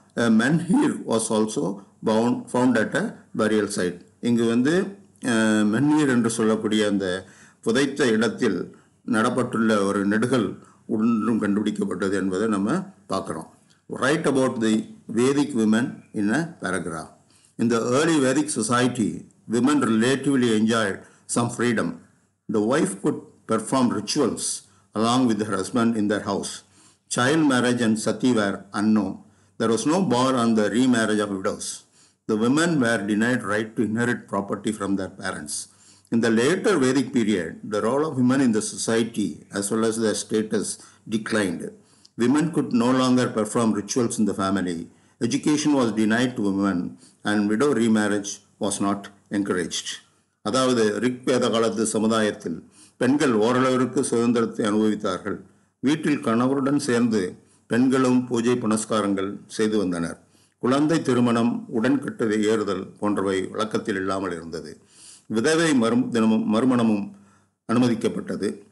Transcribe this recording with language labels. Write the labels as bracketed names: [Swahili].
[English] A menhir was also found at a burial site. [Tamil] இங்கு மென்ஹீர் என்று சொல்லக்கூடிய அந்த புதைத்த இடத்தில் நடப்பட்டுள்ள ஒரு நெடுகல் ஒன்றும் கண்டுபிடிக்கப்பட்டது என்பதை நம்ம பார்க்குறோம். [English] Write about the Vedic women in a paragraph. In the early Vedic society, women relatively enjoyed some freedom. The wife could perform rituals along with her husband in their house. Child marriage and sati were unknown. There was no bar on the remarriage of widows. The women were denied right to inherit property from their parents. In the later Vedic period, the role of women in the society as well as their status declined. Women could no longer perform rituals in the family. Education was denied to women and widow remarriage was not encouraged. [Tamil] அதாவது ரிக்வேத காலத்து சமுதாயத்தில் பெண்கள் ஓரளவிற்கு சுதந்திரத்தை அனுபவித்தார்கள். வீட்டில் கணவருடன் சேர்ந்து பெண்களும் பூஜை புனஸ்காரங்கள் செய்து வந்தனர். குழந்தை திருமணம், உடன்கட்டை ஏறுதல் போன்றவை வழக்கத்தில் இல்லாமல் இருந்தது. விதவை மறுமணமும் அனுமதிக்கப்பட்டது.